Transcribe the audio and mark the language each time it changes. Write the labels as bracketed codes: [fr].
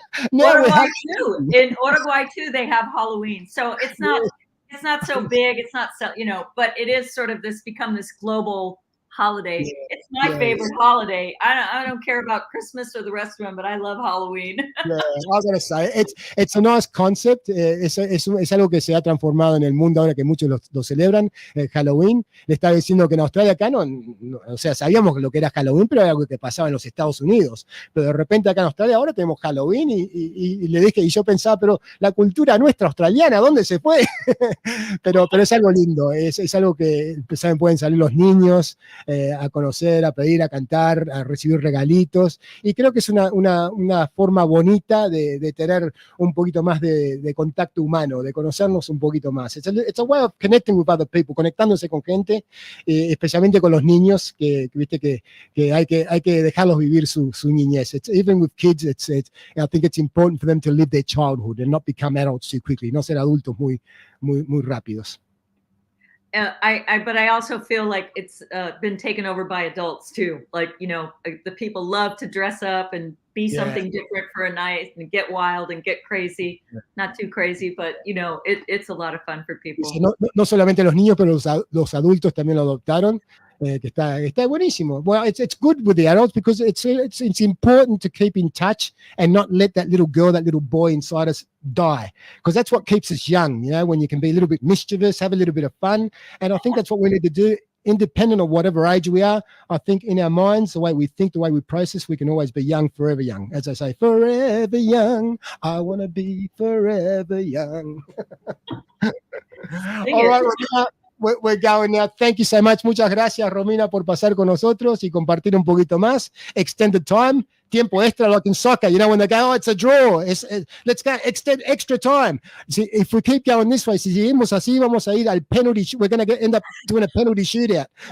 [en] In Uruguay too, they have Halloween, so it's not so big. It's not so, but it is sort of become this global holiday. Yeah, it's my favorite holiday. I don't care about Christmas or the rest of them, but I love Halloween. Yeah, I was going to say, it's a nice concept. [es] Es algo que se ha transformado en el mundo ahora que muchos lo celebran, Halloween. Le estaba diciendo que en Australia acá o sea, sabíamos lo que era Halloween, pero era algo que pasaba en los Estados Unidos. Pero de repente acá en Australia ahora tenemos Halloween y le dije, y yo pensaba, pero la cultura nuestra australiana, ¿dónde se fue? pero es algo lindo, es algo que saben, pueden salir los niños a conocer, a pedir, a cantar, a recibir regalitos, y creo que es una forma bonita de tener un poquito más de contacto humano, de conocernos un poquito más. [en] It's a way of connecting with other people, [es] conectándose con gente, especialmente con los niños, que viste que hay que dejarlos vivir su niñez. [en] Even with kids, I think it's important for them to live their childhood and not become adults too quickly, [es] no ser adultos muy rápidos. [en] But I also feel like it's been taken over by adults too. Like, the people love to dress up and be something different for a night and get wild and get crazy. Yeah. Not too crazy, but it's a lot of fun for people. [es] No solamente los niños, pero los adultos también lo adoptaron. Que está buenísimo. [en] Well, it's good with the adults because it's important to keep in touch and not let that little girl, that little boy inside us die, because that's what keeps us young, when you can be a little bit mischievous, have a little bit of fun. And I think that's what we need to do, independent of whatever age we are. I think in our minds, the way we think, the way we process, we can always be young, forever young. As I say, forever young. I want to be forever young. All right, we're going now. Thank you so much. [es] Muchas gracias, Romina, por pasar con nosotros y compartir un poquito más. [en] Extended time, [es] tiempo extra, [en] like in soccer. When they go, it's a draw. Let's go extend extra time. See, if we keep going this way, [es] si seguimos así, vamos a ir al penalty. [en] We're going to end up doing a penalty shootout.